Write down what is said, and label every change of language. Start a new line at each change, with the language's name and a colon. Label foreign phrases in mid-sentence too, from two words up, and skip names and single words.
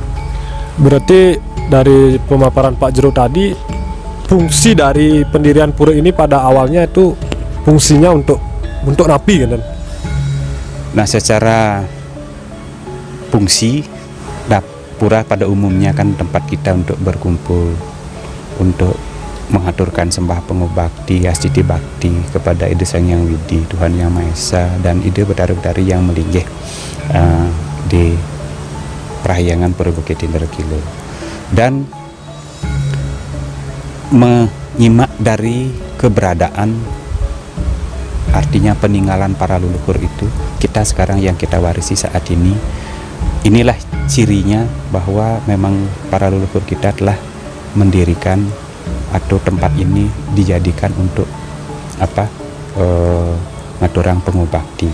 Indonesian: Berarti dari pemaparan Pak Jero tadi, fungsi dari pendirian pura ini pada awalnya itu fungsinya untuk napi kan? Nah, secara fungsi pura pada umumnya kan tempat kita untuk berkumpul, untuk mengaturkan sembah pengubakti, astiti bakti kepada Ide Sang Yang Widi, Tuhan Yang Maha Esa, dan ide betari-betari yang melinggih di perahyangan Pura Bukit Indragila. Dan menyimak dari keberadaan, artinya peninggalan para leluhur itu, kita sekarang yang kita warisi saat ini, inilah cirinya bahwa memang para leluhur kita telah mendirikan atau tempat ini dijadikan untuk
Balinese: ngaturang pengubakti.